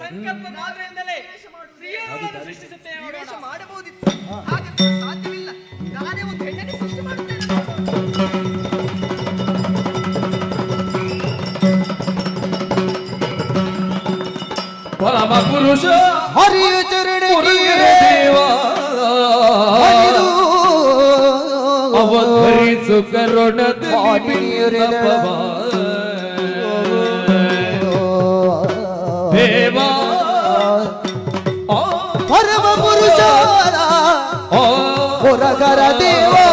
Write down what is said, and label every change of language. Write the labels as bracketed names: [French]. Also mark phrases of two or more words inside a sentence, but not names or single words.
[Kannada] ಸಂಕಲ್ಪ ಮಾತ್ರದಿಂದಲೇ ಸ್ತ್ರೀಯರನ್ನು ಸೃಷ್ಟಿಸುತ್ತೇನೆ ಮಾಡಬಹುದಿತ್ತು. ಹಾಗೆ ಸಾಧ್ಯವಿಲ್ಲ. ನಾನೇ ಒಂದು ಹೆಣ್ಣನ್ನು ಸೃಷ್ಟಿ ಮಾಡುತ್ತೇನೆ. ಪರಮ ಪುರುಷ ಹರಿಯ ಚರಣ ದೇವ ಅವಧರಿಸು ಕರುಣದಲ್ಲಿ ದೇವ ಪರಮ ಪುರುಷ ಹೊರಗರ ದೇವ